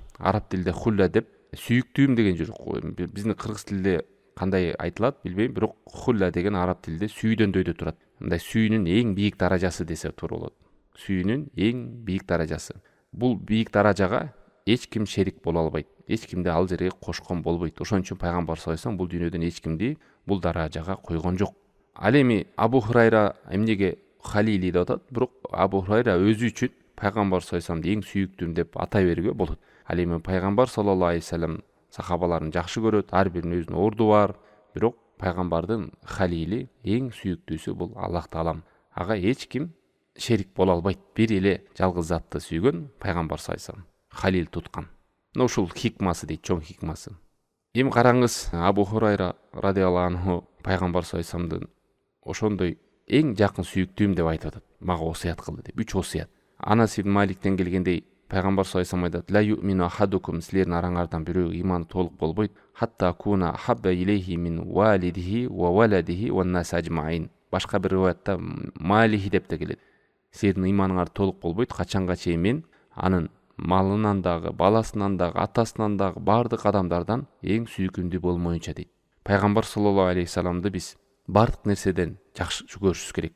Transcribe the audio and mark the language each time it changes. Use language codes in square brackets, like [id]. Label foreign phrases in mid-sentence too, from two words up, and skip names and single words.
[ky] Араб тилинде хулла деп сүйүктүүм деген жок. Биздин кыргыз тилинде кандай айтылат билбейм, бирок хулла деген араб тилинде сүйдөндөйдө турат. Мындай сүйүүнүн эң бийик даражасы десе туура болот. Сүйүүнүн эң бийик даражасы. Бул бийик даражага эч ким шерик боло албайт. Эч кимди ал жерге кошкон болбойт. Ошон үчүн пайгамбар [ar] صلى الله عليه وسلم [ky] бул дүйнөдөн эч кимди бул даражага койгон жок. Ал эми Абу Хурайра эмнеге Халили деп атат, бирок Абу Хурайра өзү үчүн пайгамбар [ar] صلى الله عليه وسلم [ky] эң сүйүктүүм деп атай берүүгө болот. Ал эми пайгамбар [ar] صلى الله عليه وسلم [ky] сахабаларын жакшы көрөт, ар биринин өзүнүн орду бар, бирок пайгамбардын халили эң сүйүктүүсү бул Аллах таалам. Ага эч ким шерик боло албайт. Бир эле жалгыз затты сүйгөн пайгамбар [ar] صلى الله عليه وسلم [ky] халил туткан. Мына ушул хикмасы дейт, чоң хикмасы. Эми караңыз, Абу Хурайра [ar] رضي الله عنه [ky] пайгамбар [ar] صلى الله عليه وسلم [ky] ошондой эң жакын сүйүктүүм деп айтып атат. Мага осият кылды деп. 3 осият. Анас ибн Маликтен келгендей, пайгамбар [ar] صلى الله عليه وسلم [ky] айтат: [ar] "لا يؤمن أحدكم", [ky] силердин араңардан бирөө иманы толук болбойт. [ar] "حتى أكون أحب إليه من والده وولده والناس أجمعين". [ky] Башка бир риwayatта малихи деп те келет. Силердин иманыңар толук болбойт, качанга чейин мен анын малынан дагы, баласынан дагы, атасынан дагы бардык адамдардан эң сүйкүмдүү болмоюнча дейт. Пайгамбар [ar] صلى الله عليه وسلم [ky] биз бардык нерседен жакшы көрүшүбүз керек.